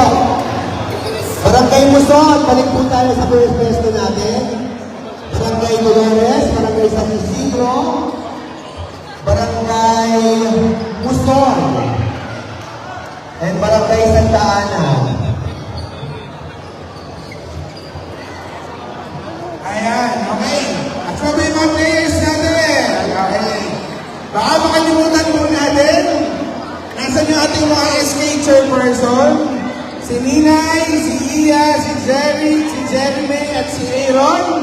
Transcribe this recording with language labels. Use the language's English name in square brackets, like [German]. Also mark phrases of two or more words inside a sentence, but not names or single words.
[Filipino] Barangay Muson, balik po tayo sa pwesto natin. Barangay Dolores, Barangay San Isidro, Barangay Muson, and Barangay Santa Ana. Ayan, okay. At so may mga players natin. Okay. Baka makalimutan po natin. Nasaan yung ating mga SK chairperson? Si Ninay, si Iya, si Jerry, si Jeremy, at si Aaron.